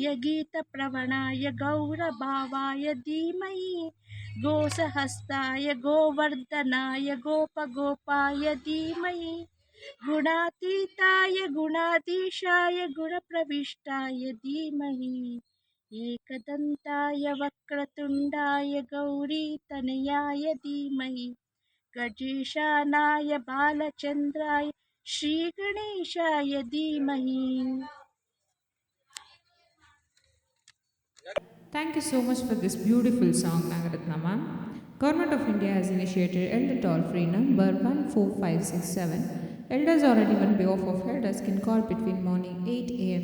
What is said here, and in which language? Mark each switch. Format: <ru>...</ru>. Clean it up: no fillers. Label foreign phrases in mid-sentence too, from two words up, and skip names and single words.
<sa>ಗೀತಪ್ರವಣಾಯ ಗೌರಭಾವಾಯ ಧೀಮಹಿ, ಗೋಸಹಸ್ತಾಯ ಗೋವರ್ಧನಾಯ ಗೋಪಗೋಪಾಯ ಧೀಮಹಿ, ಗುಣಾತೀತಾಯ ಗುಣಾಧೀಶಾಯ ಗುಣಪ್ರವಿಷ್ಟಾಯ ಧೀಮಹಿ, ಏಕದಂತಾಯ ವಕ್ರತುಂಡಾಯ ಗೌರೀತನಯಾಯ ಧೀಮಹಿ, ಗಜೇಶಾನಾಯ ಬಾಲಚಂದ್ರಾಯ ಶ್ರೀಗಣೇಶಾಯ ಧೀಮಹಿ.</sa> <en>Thank you so much for this beautiful song, Nagaratna ma'am. Government of India has initiated elder toll-free number 14567. Elders or anyone on behalf of elders can call between morning 8 a.m.</en>